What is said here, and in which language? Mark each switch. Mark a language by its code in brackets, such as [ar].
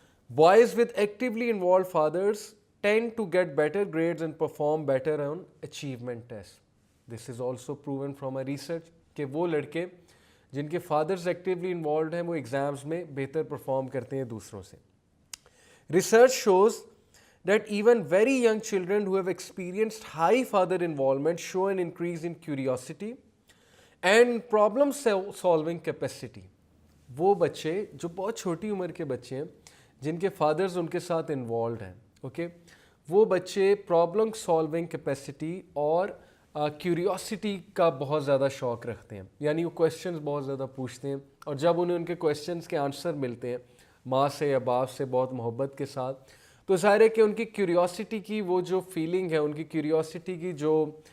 [en] Boys with actually involved fathers tend to get better grades and perform better on achievement test. This is also proven from a research [ur] کہ وہ لڑکے جن کے fathers actually involved ہیں وہ exams میں بہتر پرفارم کرتے ہیں دوسروں سے. [en] Research shows that even very young children who have experienced high father involvement show an increase in curiosity and problem solving capacity. [ur] وہ بچے جو بہت چھوٹی عمر کے بچے ہیں جن کے فادرز ان کے ساتھ انوالوڈ ہیں, اوکے, وہ بچے پرابلم سالونگ کیپیسٹی اور کیوریوسٹی کا بہت زیادہ شوق رکھتے ہیں، یعنی وہ کویشچنز بہت زیادہ پوچھتے ہیں، اور جب انہیں ان کے کویشچنز کے آنسر ملتے ہیں ماں سے یا باپ سے بہت محبت کے ساتھ، تو ظاہر ہے کہ ان کی کیوریوسٹی کی وہ جو فیلنگ ہے، ان کی کیوریوسٹی کی جو